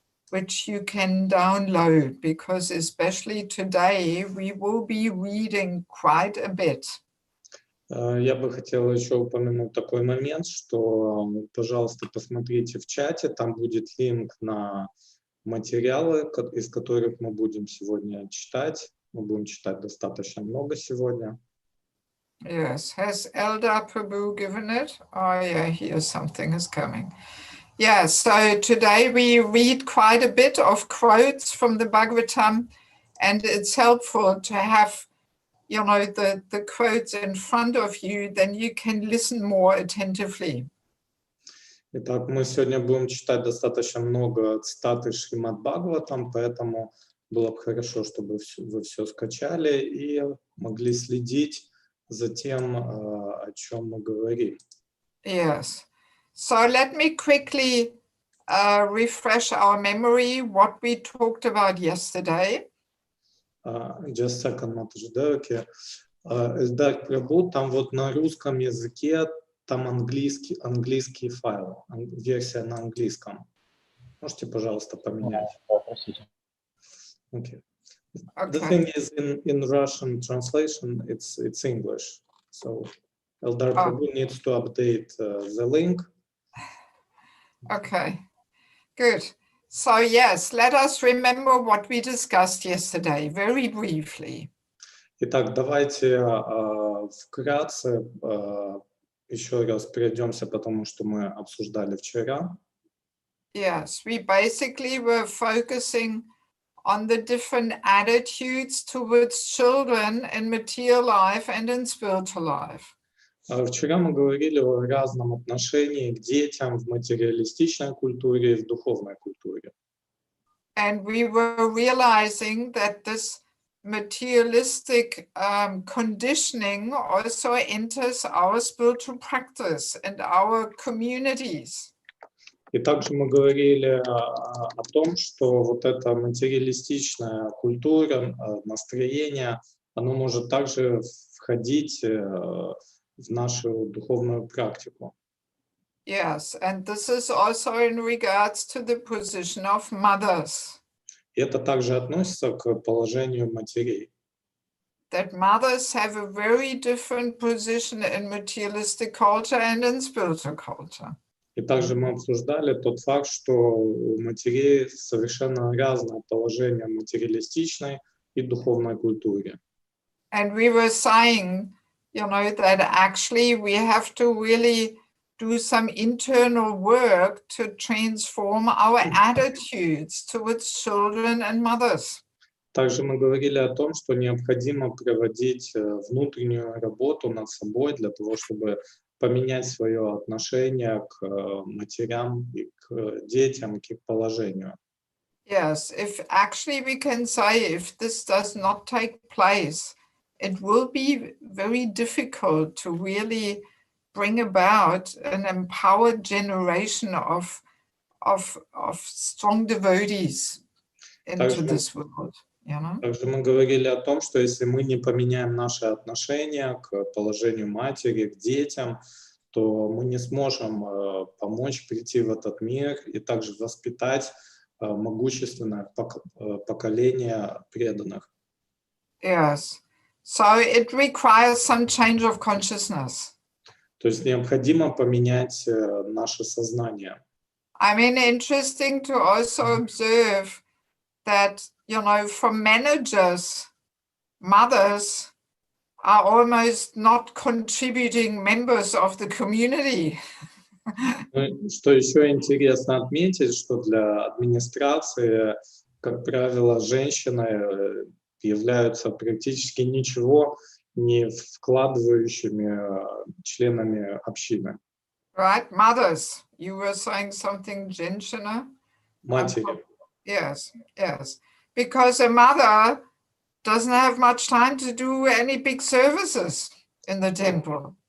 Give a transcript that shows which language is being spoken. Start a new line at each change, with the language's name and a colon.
English: which you can download, because especially today we will be reading quite a bit.
Russian: Я бы хотел еще упомянуть такой момент, что, пожалуйста, посмотрите в чате, там будет линк на материалы, из которых мы будем сегодня читать. Мы будем читать достаточно много сегодня.
English: Yes, has Elder Prabhu given it? Oh yeah, here something is coming. Yeah, so today we read quite a bit of quotes from the Bhagavatam, and it's helpful to have, you know, the quotes in front of you, then you can listen more attentively.
Russian: Итак, мы сегодня будем читать достаточно много цитат из Шримад Бхагаватам, поэтому было бы хорошо, чтобы вы все скачали и могли следить за тем, о чем мы говорим.
English: Yes. So let me quickly refresh our memory, what we talked about yesterday. Just a second,
Russian: Матаджи, Эльдар Прабhu, там вот на русском языке, там английский файл, версия на английском. Можете, пожалуйста, поменять? Простите.
English: Okay. Okay. The thing is, in Russian translation, it's English. So Eldar Prabhu needs to update the link. Okay, good. So yes, let us remember what we discussed yesterday, very briefly.
Russian: Итак, давайте вкратце еще раз пройдемся, потому что мы обсуждали вчера.
English: Yes, we basically were focusing on the different attitudes towards children in material life and in spiritual life.
Russian: Вчера мы говорили о разном отношении к детям в материалистичной культуре и в духовной культуре.
English: And we were realizing that this materialistic conditioning also enters our spiritual practice and our communities.
Russian: И также мы говорили о том, что вот эта материалистичная культура, настроение, оно может также входить в нашу духовную практику.
English: Yes, and this is also in regards to the position of mothers.
Russian: И это также относится к положению матерей.
English: That mothers have a very different position in materialistic culture and in spiritual culture.
Russian: И также мы обсуждали тот факт, что у матерей совершенно разное положение в материалистичной и духовной культуре.
English: And we were saying, you know, that actually we have to really do some internal work to transform our attitudes towards children and mothers.
Russian: Также мы говорили о том, что необходимо проводить внутреннюю работу над собой для того, чтобы поменять свое отношение к матерям и к детям, и к их положению.
English: Yes, if actually we can say if this does not take place, it will be very difficult to really bring about an empowered generation of strong devotees into this world. You know?
Russian: Также мы говорили о том, что если мы не поменяем наше отношение к положению матери, к детям, то мы не сможем помочь прийти в этот мир и также воспитать могущественное поколение преданных.
English: Yes. So it requires some change of consciousness.
Russian: То есть необходимо поменять наше сознание.
English: I mean, interesting to also observe that, you know, for managers, mothers are almost not contributing members of the community.
Russian: Что еще интересно отметить, что для администрации, как правило, женщины являются практически ничего не вкладывающими членами общины.
English: Right, mothers. You were saying something, Jenshana?
Russian: Матери.
English: Yes, yes. Because a mother doesn't have much time to do any big services in the temple.